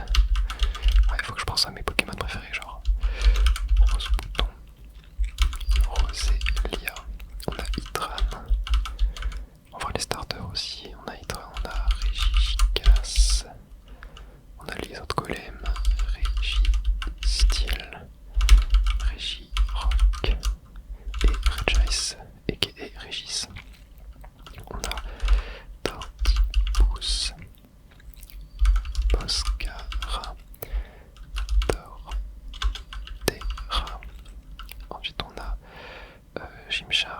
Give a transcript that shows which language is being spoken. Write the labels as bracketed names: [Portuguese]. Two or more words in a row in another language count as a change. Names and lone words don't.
[French] Ouais, faut que je pense à mes Pokémon préférés, genre Rose Bouton, Rosélia. On a Hydran. On voit les starters aussi. On a Hydran, on a Regigigas. On a les autres golems. Registeel, Regirock et Regis, aka Régis. On a Tortipousse, Boscara, Torterra. Ensuite on a Gymchar.